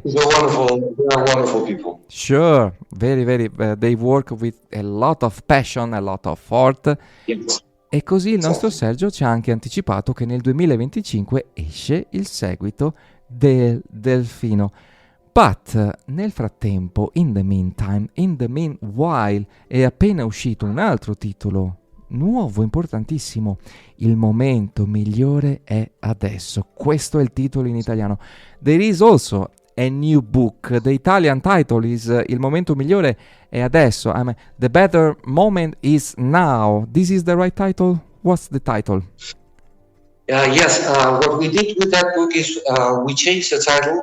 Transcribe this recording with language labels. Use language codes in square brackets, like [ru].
[en] They are wonderful people. Sure, very, they work with a lot of passion, a lot of heart. Yes. [it] E così il nostro Sergio ci ha anche anticipato che nel 2025 esce il seguito del Delfino. But nel frattempo, [en] in the meanwhile, [it] è appena uscito un altro titolo nuovo, importantissimo. Il momento migliore è adesso. Questo è il titolo in italiano. [en] There is also a new book. The Italian title is Il momento migliore è adesso. The better moment is now. This is the right title? What's the title? Yes, what we did with that book is we changed the title.